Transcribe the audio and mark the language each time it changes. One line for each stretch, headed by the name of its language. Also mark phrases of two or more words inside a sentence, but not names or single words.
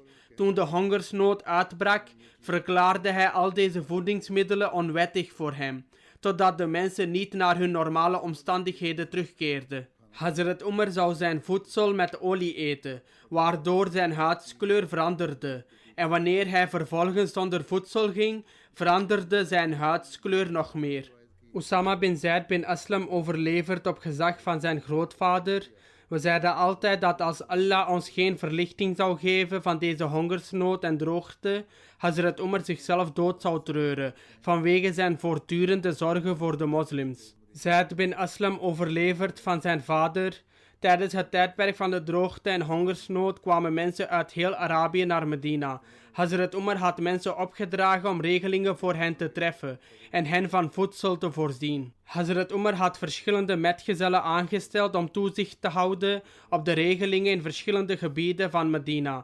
Dutch: Toen de hongersnood uitbrak, verklaarde hij al deze voedingsmiddelen onwettig voor hem, totdat de mensen niet naar hun normale omstandigheden terugkeerden. Hazrat Umar zou zijn voedsel met olie eten, waardoor zijn huidskleur veranderde. En wanneer hij vervolgens zonder voedsel ging, veranderde zijn huidskleur nog meer. Usama bin Zaid bin Aslam overlevert op gezag van zijn grootvader: we zeiden altijd dat als Allah ons geen verlichting zou geven van deze hongersnood en droogte, Hazrat Umar zichzelf dood zou treuren, vanwege zijn voortdurende zorgen voor de moslims. Zaid bin Aslam overlevert van zijn vader: tijdens het tijdperk van de droogte en hongersnood kwamen mensen uit heel Arabië naar Medina. Hazrat Umar had mensen opgedragen om regelingen voor hen te treffen en hen van voedsel te voorzien. Hazrat Umar had verschillende metgezellen aangesteld om toezicht te houden op de regelingen in verschillende gebieden van Medina.